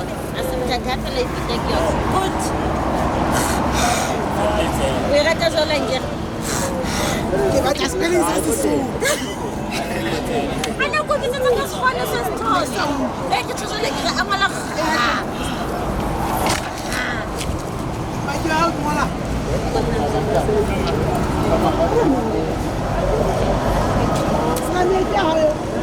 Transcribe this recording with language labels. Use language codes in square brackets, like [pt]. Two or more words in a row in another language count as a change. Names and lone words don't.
[en] As soon as I fit the girl. Good. We got us all in here. [st] Ke batla spelling sa Sesotho. Ana ko bitsa ka sefane se Sexhosa. Ke tshosole ke a ngwala. Maki a ngola. Sa me ke ha yo.